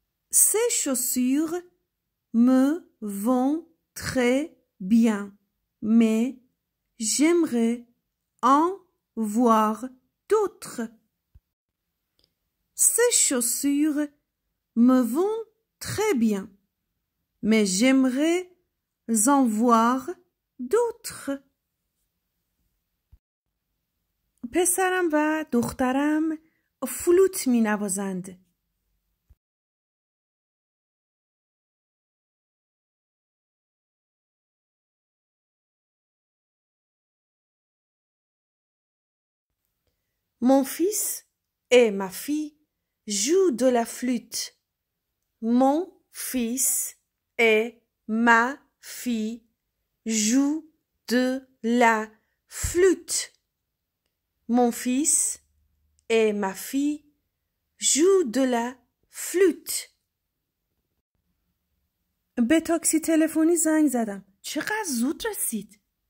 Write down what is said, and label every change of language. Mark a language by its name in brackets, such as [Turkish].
[French] Ces chaussures me vont très bien, mais j'aimerais en voir d'autres. Ces chaussures me vont très bien, mais j'aimerais en voir d'autres. [Persian] پسرم و دخترم فلوت می نوازند. [French] Mon fils et ma fille jouent de la flûte. Mon fils et ma fille jouent de la flûte. Mon fils et ma fille jouent de la flûte. [Persian] به تاکسی تلفنی زنگ زدم. چقدر زود رسید.